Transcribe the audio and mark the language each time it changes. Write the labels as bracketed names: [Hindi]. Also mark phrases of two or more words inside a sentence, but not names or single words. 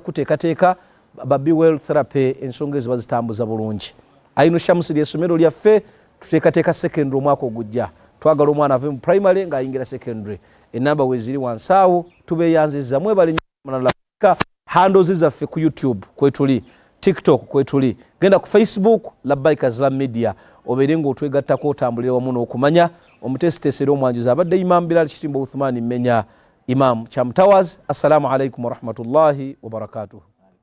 [Ganda] kuteekateeka ba Bewell Therapy ensonga ezo bazitambuza bulungi Aino Shamsi ly'essomero lyaffe tuteekateeka secondary omwaka ogujja twagala omwana ave mu primary ng'ayingira secondary enamba weziri wansi awo tubeeyanziza mwebale handles zaffe ku YouTube kwetuli TikTok kwetuli genda ku Facebook Labbaika Islam Media obeere ng'otwegattako otambulira wamu n'okumanya omutesitesera omwanjuzi abadde Imam Bilal Kitimbo Uthman Menya Imam Cham Towers. [Arabic] السلام عليكم ورحمة الله وبركاته.